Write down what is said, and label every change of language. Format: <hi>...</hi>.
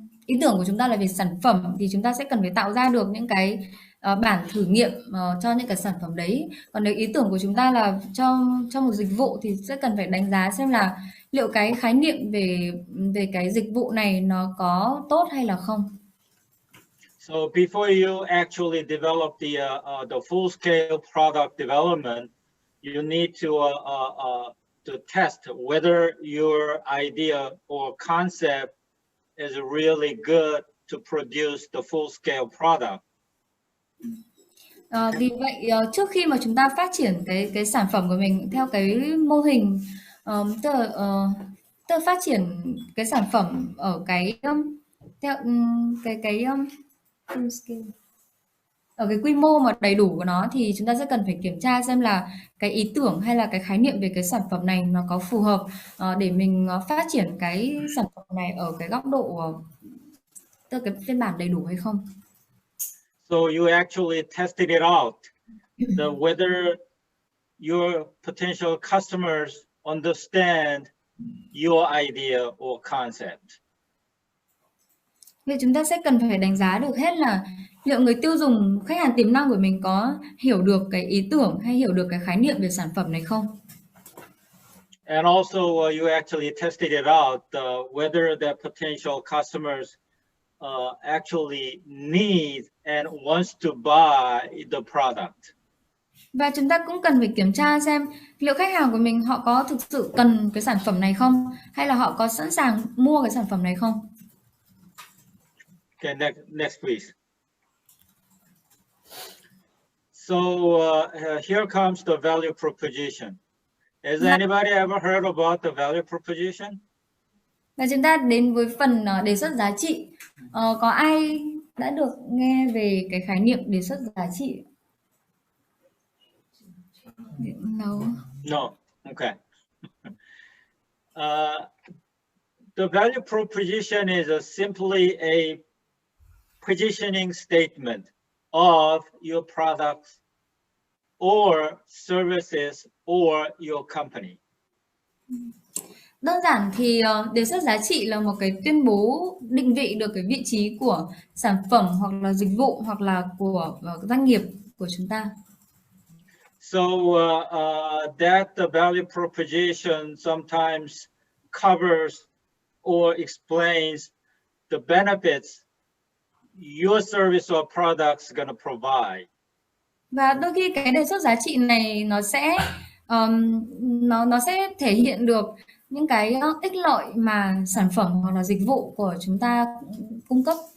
<vi>ý tưởng của chúng ta là về sản phẩm thì chúng ta sẽ cần phải tạo ra được những cái bản thử nghiệm cho những cái sản phẩm đấy. Còn nếu ý tưởng của chúng ta là cho một dịch vụ thì sẽ cần phải đánh giá xem là liệu cái khái niệm về cái dịch vụ này nó có tốt hay là không.</vi> <en>So before you actually develop the full-scale product development, you need to test whether your idea or concept is really good to produce the full-scale product.</en> <vi>Vì vậy trước khi mà chúng ta phát triển cái sản phẩm của mình theo cái mô hình tức là phát triển cái sản phẩm ở cái theo cái full scale, ở cái quy mô mà đầy đủ của nó thì chúng ta sẽ cần phải kiểm tra xem là cái ý tưởng hay là cái khái niệm về cái sản phẩm này nó có phù hợp để mình phát triển cái sản phẩm này ở cái góc độ tức là cái phiên bản đầy đủ hay không.</vi> <en>So you actually tested it out, whether your potential customers understand your idea or concept.</en> <vi>Vậy chúng ta sẽ cần phải đánh giá được hết là liệu người tiêu dùng, khách hàng tiềm năng của mình có hiểu được cái ý tưởng hay hiểu được cái khái niệm về sản phẩm này không.</vi> <en>And also you actually tested it out, whether the potential customers actually need and wants to buy the product.</en> <vi>Và chúng ta cũng cần phải kiểm tra xem liệu khách hàng của mình họ có thực sự cần cái sản phẩm này không, hay là họ có sẵn sàng mua cái sản phẩm này không.</vi> <en>Okay, next please. So here comes the value proposition. Has anybody ever heard about the value proposition?</en> <vi>Và chúng ta đến với phần đề xuất giá trị. Có ai đã được nghe về cái khái niệm đề xuất giá trị?</vi> <en>No. Okay. The value proposition is simply a positioning statement of your products or services or your company.</en> <vi>Đơn giản thì đề xuất giá trị là một cái tuyên bố định vị được cái vị trí của sản phẩm hoặc là dịch vụ hoặc là của doanh nghiệp của chúng ta.</vi> <en>So that the value proposition sometimes covers or explains the benefits your service or products going to provide.</en> <vi>Và đôi khi cái đề xuất giá trị này nó sẽ thể hiện được những cái ích lợi mà sản phẩm hoặc là dịch vụ của chúng ta cung cấp.</vi>